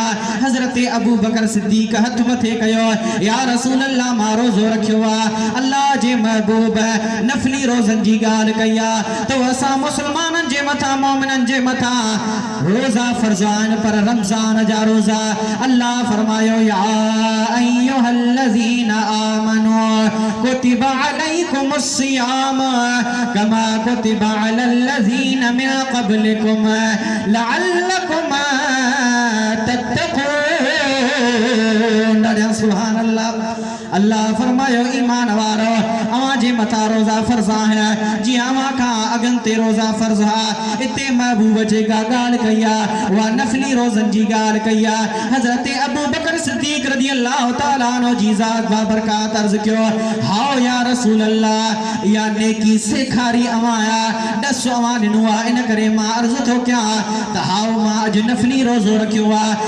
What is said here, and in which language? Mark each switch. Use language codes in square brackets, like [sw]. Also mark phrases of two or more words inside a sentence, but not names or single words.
[sd] हज़रत अबू बकर सिद्दीक़ हथ मथे कयो, [ar] يا رسول الله, [sd] मां रोज़ो रखियो आहे। अल्लाह जे महबूब नफली रोज़न जी ॻाल्हि कई आहे त असां मुस्लमाननि जे मथां मोमिननि जे मथां रोज़ा फ़र्ज़ आहिनि, पर रमज़ान जा रोज़ा अल्लाह फरमायो, [ar] يا أيها الذين آمنوا كتب عليكم الصيام كما كتب على الذين من قبلكم لعلكم تتقون. سبحان الله. [sd] अल्लाह फरमायो, ईमान वारो, अवां जे मथा रोज़ा फ़र्ज़ आहे जी अवां खां अगन ते रोज़ा फ़र्ज़ आहे। इते महबूब जेका ॻाल्हि कई आहे उहा नफ़ली रोज़न जी ॻाल्हि कई आहे। हज़रत अबू बकर सिद्दीक़ [ar] رضي الله تعالى عنه [sd] जी ज़ात बाबरकात अर्ज़ कयो, हाओ [ar] يا رسول الله, [sd] या नेकी सेखारी अवां आहे, ॾस अवां ॾिनो आहे, इन करे मां अर्ज़ थो कयां त हाओ मां अॼु नफ़ली रोज़ो रखियो आहे।